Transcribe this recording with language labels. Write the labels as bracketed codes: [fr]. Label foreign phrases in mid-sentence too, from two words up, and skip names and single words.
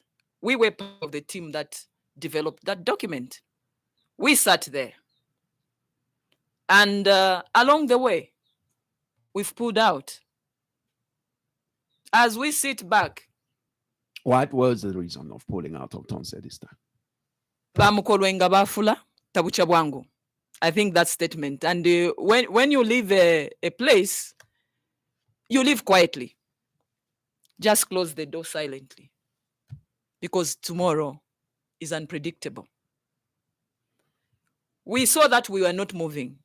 [en] We were part of the team that developed that document. We sat there. And along the way, we've pulled out. As we sit back, What was the reason of pulling out of Tonse this time? [bem] bamukolwenga bafula tabucha bwangu. [en] I think that statement. And when you leave a place, you leave quietly. Just close the door silently. Because tomorrow is unpredictable. We saw that we were not moving.